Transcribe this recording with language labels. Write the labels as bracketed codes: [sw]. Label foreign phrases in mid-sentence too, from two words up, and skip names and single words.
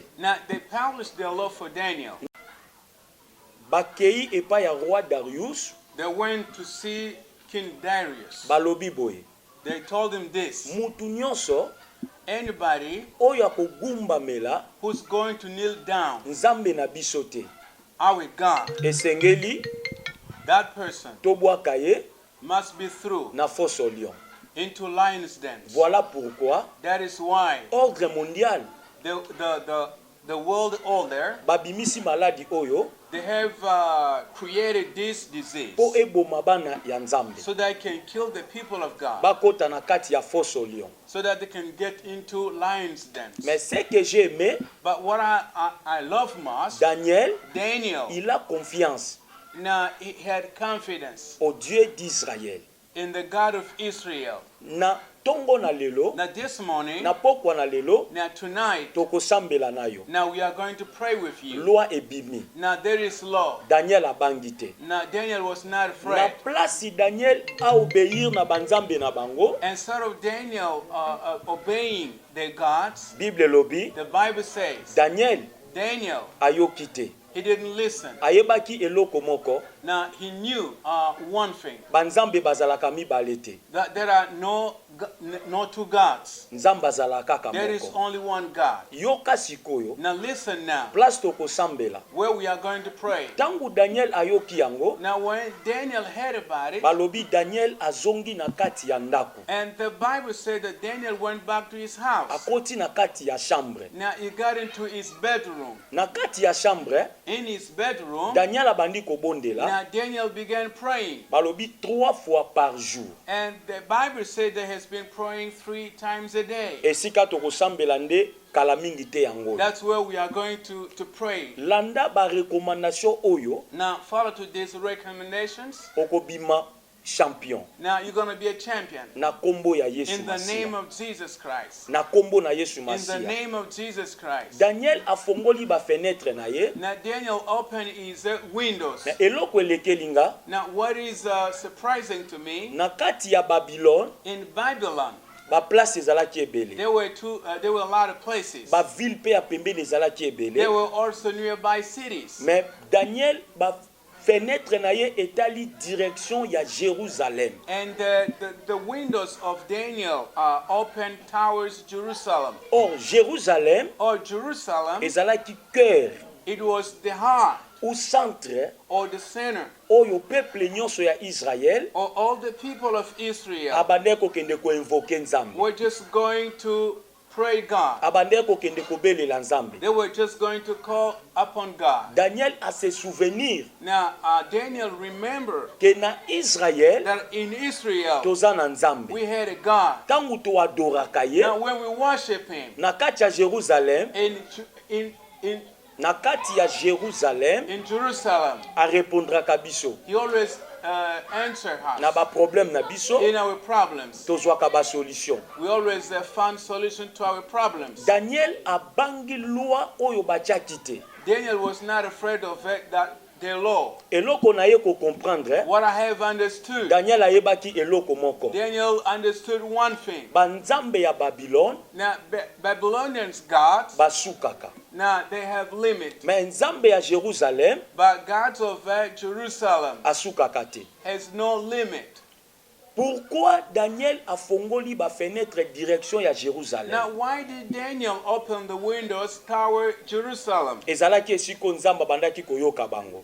[en] Now, they published their law for Daniel. [ln] Bakei epa ya roi Darius [en] They went to see King Darius. [ln] balobi boye. [en] They told him this: [ln] Mutu nyonso [en] anybody [ln] oyo akogumbamela [en] who's going to kneel down, [ln] nzambe na biso te, [en] our God, [ln] esengeli [en] that person [ln] tobwaka ye [en] must be through [ln] na foso lion. [en] into lions' dens. [fr] Voilà pourquoi [en] That is why [fr] ordre mondial [en] the world order, [ln] babimisi maladi oyo [en] they have created this disease [ln] po eboma bana ya nzambe [en] so that they can kill the people of God, [ln] bakota na kati ya foso lion. [en] so that they can get into lions' dens. [fr] Mais ce que j'ai aimé, [en] But what I love most, Daniel, Daniel, [fr] il a confiance [en] now he had confidence [fr] au Dieu d'Israël. [en] in the God of Israel. [ln] Na tongo na lelo, [en] Now this morning, [ln] na pokwa na lelo, [en] now tonight, [ln] tokosambela na yo. [en] now we are going to pray with you. [ln] Loi ebimi. [en] Now there is law. [ln] Daniel abangi te. [en] Now Daniel was not [ln] Na [en] afraid. [ln] place Daniel [fr] a obéir [ln] na banzambe na bango, [en] Instead of Daniel obeying their gods, [ln] Bible lobi, [en] the Bible says Daniel Daniel, [ln] ayoki te. [en] he didn't listen. [ln] Ayebaki eloko moko, [en] Now he knew one thing, [ln] banzambe bazalaka mibale te. [en] that there are no two gods. [ln] Nzambe azalaka kaka [en] There is [ln] moko. [en] only one God. [ln] Yoka sikoyo, [en] Now listen now, [ln] place tokosambela. [en] where we are going to pray. [ln] Tangu Daniel ayoki yango, [en] Now when Daniel heard about it, [ln] balobi Daniel azongi na kati ya ndako. [en] and the Bible said that Daniel went back to his house. [ln] Akoti na kati ya chambre. [en] Now he got into his bedroom. [ln] Na kati ya chambre, [en] In his bedroom, [ln] Daniel abandi kobondela, [en] now Daniel began praying. [ln] balobi 3 [fr] fois par jour. [en] And the Bible said that he has been praying 3 times a day. [ln] Esika tokosambela nde kala mingi te yango. [en] That's where we are going to pray. [ln] Landa ba recommandation oyo, [en] Now follow to these recommendations. [ln] okobima champion. [en] Now you're going to be a champion. [ln] Na kombo ya Yesu [en] In the name [ln] Masia. [en] of Jesus Christ. [ln] Na kombo na Yesu [en] In the [ln] Masia. [en] name of Jesus Christ. [ln] Daniel afongoli ba fenêtre na ye. [en] Now Daniel opened his windows. [ln] Na eloko elekelinga [en] Now what is surprising to me, [ln] na kati ya Babylone, [en] in Babylon, [ln] ba place ezalaki ebele. [en] There were a lot of places. [ln] Ba ville pe ya pembeni ezalaki ebele. [en] There were also nearby cities. [ln] Mais Daniel ba fenêtre na ye etali direction ya Jérusalem. [en] And the windows of Daniel opened towards Jerusalem. [fr] Or Jérusalem [en] Or Jerusalem, [ln] ezalaki cœur [en] it was the heart [fr] ou centre [en] or the center. [ln] oyo peuple nyonso ya Israël [en] Or all the people of Israel [ln] abandaki kokende koinvoke Nzambe. [en] were just going to pray God. [ln] Abandaki kokende kobelela Nzambe. [en] They were just going to call upon God. [fr] Daniel a se souvenir [en] Now, Daniel remembered [ln] que na Israël [en] that in Israel [ln] toza na Nzambe. [en] we had a God. [ln] Tangu toadoraka ye [en] Now, when we worship Him [ln] na kati ya Jérusalem, na kati ya Jérusalem [en] in Jerusalem, [ln] arepondraka biso [en] He always answered [ln] na [en] us [ln] ba problème na biso [en] in our problems. [ln] tozwaka ba solution. [en] We always found solution to our problems. [ln] Daniel abangi loi oyo batiaki te. [en] Daniel was not afraid of it, that the law. [ln] Eloko na ye ko comprendre, [en] What I have understood, [ln] Daniel ayebaki eloko moko. [en] Daniel understood one thing. [ln] Banzambe ya Babylone [en] Now, Babylonians gods, [ln] basukaka. [en] now they have limit. [ln] Mais nzambe ya Jérusalem [en] But gods of Jerusalem [ln] asukaka te. [en] has no limit. [ln] Pourquoi Daniel a fongoli ba fenêtre direction ya [en] Now, Jérusalem? why did Daniel open the windows toward Jerusalem? [ln] Ezalaki esiko nzamba bandaki koyoka bango.